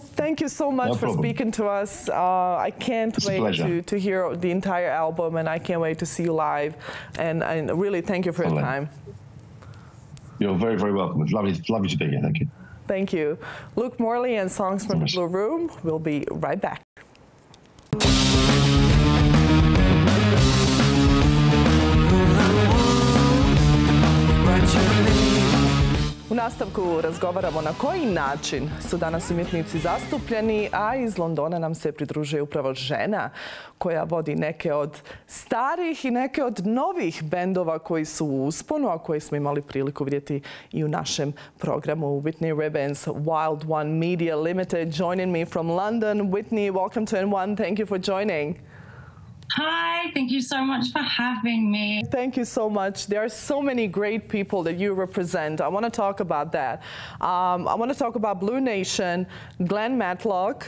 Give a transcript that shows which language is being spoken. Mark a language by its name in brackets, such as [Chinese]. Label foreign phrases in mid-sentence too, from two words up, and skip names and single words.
[English] thank you so much for speaking to us. I can't wait to hear the entire album, and I can't wait to see you live. And really, thank you for your time. You're very, very welcome. It's lovely to be here. Thank you. Thank you. Luke Morley and Songs from the Blue Room. We'll be right back. [Bosnian] U nastavku razgovaramo na koji način su danas umjetnici zastupljeni, a iz Londona nam se pridružuje upravo žena koja vodi neke od starih i neke od novih bendova koji su u usponu, a koje smo imali priliku vidjeti i u našem programu. [English] Whitney Ribbons, Wild One Media Limited, joining me from London. Whitney, welcome to N1. Thank you for joining. Hi, thank you so much for having me. Thank you so much. There are so many great people that you represent. I want to talk about that. I want to talk about Blue Nation, Glen Matlock.